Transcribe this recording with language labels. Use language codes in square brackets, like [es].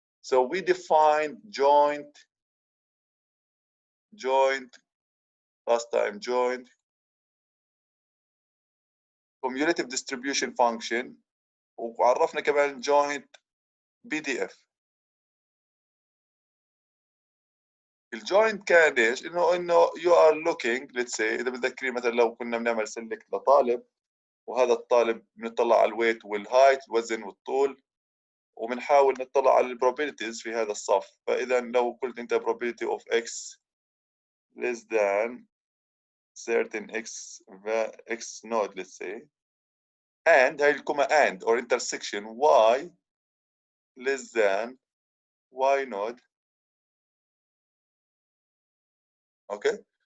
[en] So we define joint, last time joint, cumulative distribution function, [ar] وعرفنا كمان [en] joint BDF. [ar] الجوينت كان ايش؟ انه [en] you are looking, let's say [ar] اذا بتذكري مثلا لو كنا بنعمل سلكت لطالب، وهذا الطالب بنطلع على الويت والهايت، الوزن والطول، وبنحاول نطلع على البروبابيلتيز في هذا الصف. فاذا لو قلت انت [en] probability of x less than certain x node, let's say, and [ar] هاي الكوما [en] and or intersection y less than y node، okay.